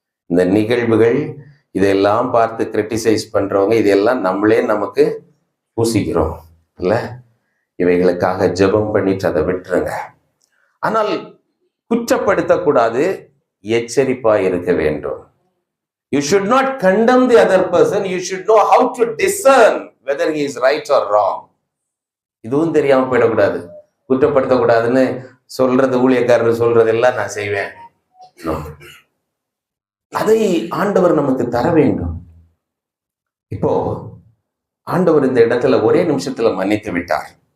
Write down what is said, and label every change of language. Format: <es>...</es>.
<ta>இந்த நிகழ்வுகள் இதெல்லாம் பார்த்து கிரிட்டிசைஸ் பண்றவங்க இதெல்லாம் நம்மளே நமக்கு பூசிக்கிறோம் இல்ல? இவைகளுக்காக ஜெபம் பண்ணிட்டு அதை விட்டுருங்க. ஆனால் குற்றப்படுத்தக்கூடாது, எச்சரிப்பா இருக்க வேண்டும்.</ta> <en>You should not condemn the other person. You should know how to discern whether he is right or wrong.</en> <ta>இதுவும் தெரியாம போயிடக்கூடாது. குற்றப்படுத்தக்கூடாதுன்னு சொல்றது, ஊழியக்காரர் சொல்றதெல்லாம் நான் செய்வேன். அதை ஆண்டவர் நமக்கு தர வேண்டும். இப்போ ஆண்டவர் இந்த இடத்துல ஒரே நிமிஷத்துல மன்னித்து விட்டார்.</ta>